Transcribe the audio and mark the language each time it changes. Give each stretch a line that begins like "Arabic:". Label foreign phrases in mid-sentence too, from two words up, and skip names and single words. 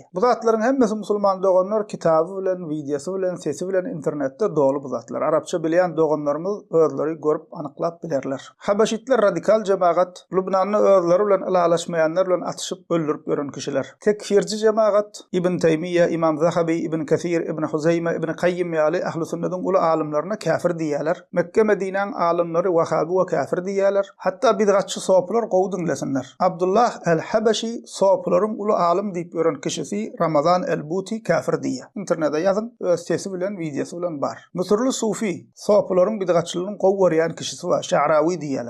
Turkmen: Bu zatlaryň hemmesi musulman doganlar kitaby bilen, videosy bilen, sesi bilen internetde dolu bu zatlar. Arapça bilýän doganlarymyz özleri görüp anyklap bilerler. Habeşitler radikal jemaat Lubnanyň özleri bilen ilalaşmaýanlar bilen atyşyp öldürüp gören kişiler. Tekfirci jemaat İbn Teymiye, İmam Zahabi, İbn Kesir, İbn Huzeyme, İbn Kayyim ýaly ahli sünnetin ulu alimlerine kafir diýerler. Mekke Medine'nin alimleri Vahabi we kafir diýerler. Hatta bidgatçy soplar gowdunlasyňlar. Abdullah el-Habeşi soplaryň ulu alim diýip gören kişisi Ramazan el-Buti kafir diýär. Internetde ýazyn, öz sesi bilen, videosy bilen bar. Mısırlı Sufi soplaryň bidgatçylygyny gowwarýan kişisi we Şa'rawi diýerler.